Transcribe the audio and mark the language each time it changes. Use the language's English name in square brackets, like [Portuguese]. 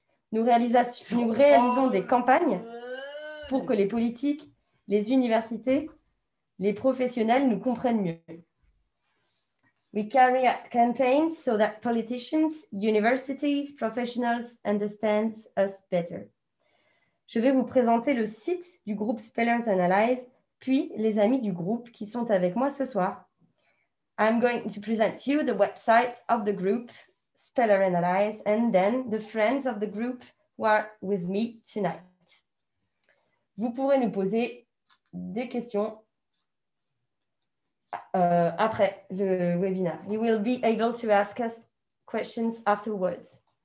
[French] Nous réalisons des campagnes pour que les politiques, les universités, les professionnels nous comprennent mieux. [English] We carry out campaigns so that politicians, universities, professionals understand us better. [French] Je vais vous présenter le site du groupe Spellers and Allies, puis les amis du groupe qui sont avec moi ce soir. [English] I'm going to present you the website of the group, Speller and Allies, and then the friends of the group who are with me tonight. [French] Vous pourrez nous poser des questions après le webinaire. [English] You will be able to ask us questions afterwards.